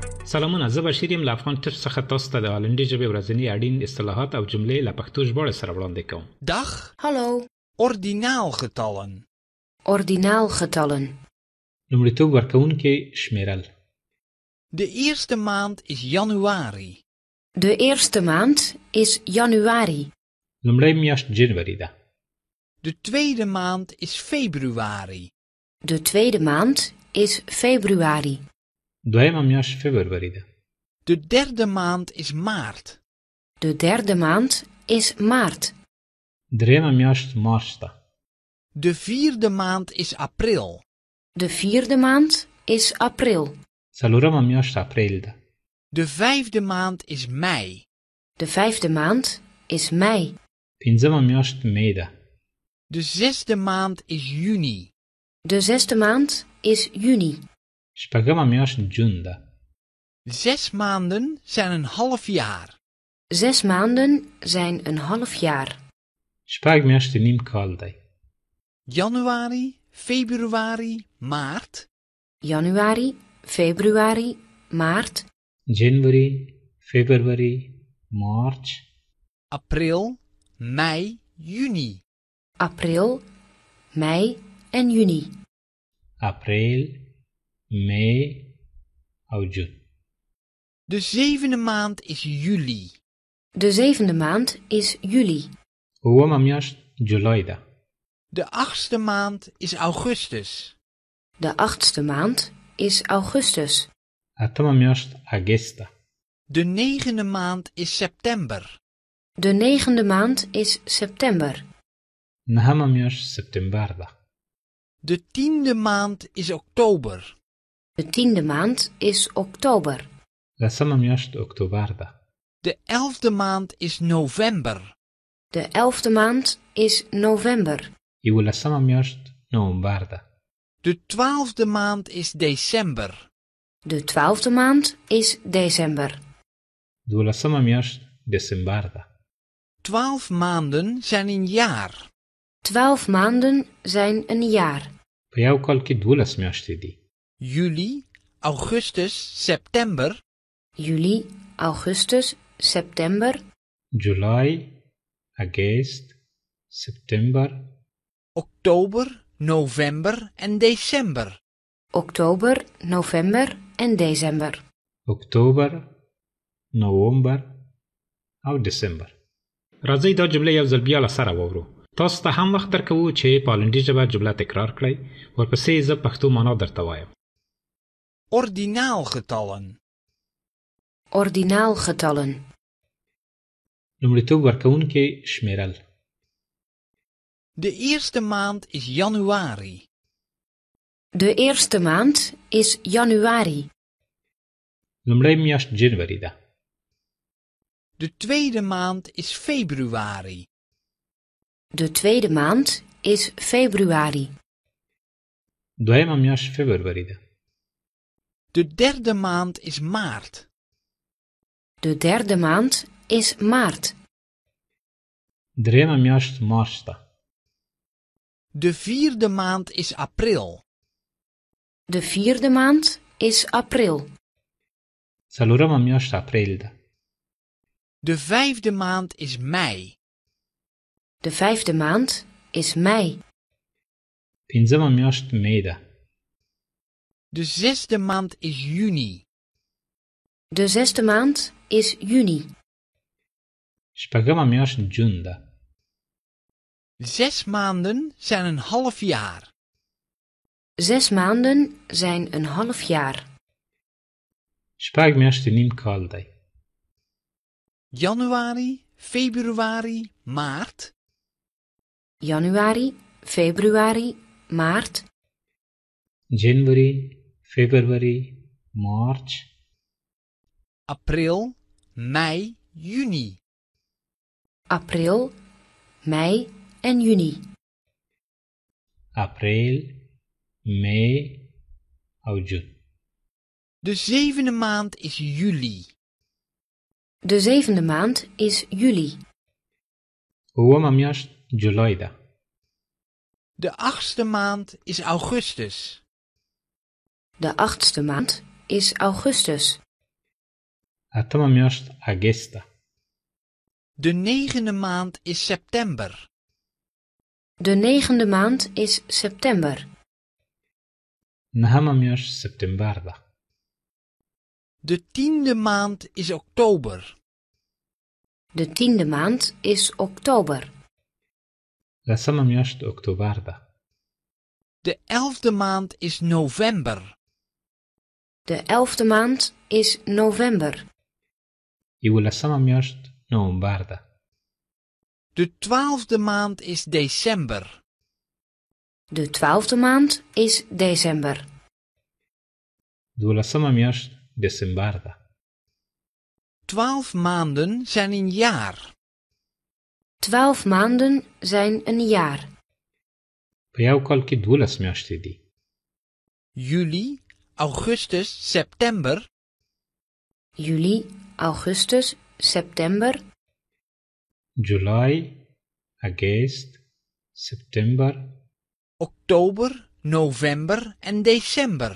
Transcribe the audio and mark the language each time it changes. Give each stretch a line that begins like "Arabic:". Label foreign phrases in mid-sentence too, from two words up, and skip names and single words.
Pashto: سلامونه، زه بشیر یم له افغان ټپس څخه تاسو ته د هالندي ژبې ورځني اړین اصطلاحات او جملې له پښتو ژباړې سره وړاندې کوم.
Dutch: Dag, Hallo, ordinaalgetallen. ordinaalgetallen.
Pashto: لومړیتوب ورکوونکي شمیرل.
Dutch: De eerste maand is januari. De eerste maand is januari.
Pashto: لومړی میاشت جنوري ده.
Dutch: De tweede maand is februari. De tweede maand is februari.
Pashto: دویمه میاشت فبروري ده.
Dutch: De derde maand is maart. De derde maand is maart.
Pashto: دریمه میاشت مارچ ده.
Dutch: De vierde maand is april. De vierde maand is april.
Pashto: څلورمه میاشت اپریل ده.
Dutch: De vijfde maand is mei. De vijfde maand is mei.
Pashto: پنځمه میاشت می ده.
Dutch: De zesde maand is juni. De zesde maand is juni.
Pashto: شپږمه میاشت جون ده.
Dutch: 6 maanden zijn een half jaar. 6 maanden zijn een half jaar.
Pashto: شپږ میاشتې نیم کال دی.
Dutch: Januari, februari, maart. Januari, februari, maart.
Pashto: جنوري، فبروري، مارچ.
Dutch: April, mei, juni. April, mei en juni.
Pashto: اپریل، می او جون.
Dutch: De zevende maand is juli. De zevende maand is juli.
Pashto: اومه میاشت جولای ده.
Dutch: De achtste maand is augustus. De achtste maand is augustus.
Pashto: اتمه میاشت اگست ده.
Dutch: De negende maand is september. De negende maand is september.
Pashto: نهمه میاشت سپتامبر ده.
Dutch: De tiende maand is oktober. De tiende maand is oktober.
Pashto: لسمه میاشت اکتبر ده.
Dutch: De 11e maand is november. De 11e maand is november.
Pashto: یولسمه میاشت نوامبر ده.
Dutch: De 12e maand is december. De 12e maand is december.
Pashto: دولسمه میاشت دسامبر ده.
Dutch: 12 maanden zijn een jaar. 12 maanden zijn een jaar.
Pashto: په یو کال کې 12 میاشتې دي.
Dutch: Juli, augustus, september. Juli, augustus, september.
Pashto: جولای، اگست، سپتامبر.
Dutch: Oktober, november en december. Oktober, november en december.
Pashto: اکتبر، نوامبر او دسامبر. راځئ دا جمله یو ځل بیا له سره واورو. تاسو ته هم وخت درکوو چې په هالندي ژبه جمله تکرار کړئ. ورپسې زه پښتو معنا درته وایم.
Dutch: Ordinaalgetallen. Ordinaalgetallen.
Pashto: لومړیتوب ورکوونکي شمیرل.
Dutch: De eerste maand is januari. De eerste maand is januari.
Pashto: لومړی میاشت جنوري ده.
Dutch: De tweede maand is februari. De tweede maand is februari.
Pashto: دویمه میاشت فبروري ده.
Dutch: De derde maand is maart. De derde maand is maart.
Pashto: دریمه میاشت مارچ ده.
Dutch: De vierde maand is april. De vierde maand is april.
Pashto: څلورمه میاشت اپریل ده.
Dutch: De vijfde maand is mei. De vijfde maand is mei.
Pashto: پنځمه میاشت می ده.
Dutch: De zesde maand is juni. De zesde maand is juni.
Pashto: شپږمه میاشت جون ده.
Dutch: 6 maanden zijn een half jaar. 6 maanden zijn een half jaar.
Pashto: شپږ میاشتې نیم کال دی.
Dutch: Januari, februari, maart. Januari, februari, maart.
Pashto: جنوري، فبروري، مارچ.
Dutch: April, mei, juni. April, mei en juni.
Pashto: اپریل، می او جون.
Dutch: De zevende maand is juli. De zevende maand is juli.
Pashto: اومه میاشت جولای ده.
Dutch: De achtste maand is augustus. De achtste maand is augustus.
Pashto: اتمه میاشت اگست.
Dutch: De negende maand is september. De negende maand is september.
Pashto: نهمه میاشت سپتامبر ده.
Dutch: De tiende maand is oktober. De tiende maand is oktober.
Pashto: لسمه میاشت اکتبر ده.
Dutch: De 11e maand is november. De 11e maand is november.
Pashto: یولسمه میاشت نوامبر ده.
Dutch: De 12e maand is december. De 12e maand is december.
Pashto: دولسمه میاشت دسامبر ده.
Dutch: 12 maanden zijn een jaar. 12 maanden zijn een jaar.
Pashto: په یو کال کې 12 میاشتې دي.
Dutch: Juli, augustus, september. Juli, augustus, september.
Pashto: جولای، اگست، سپتامبر،
Dutch: Oktober, november en december.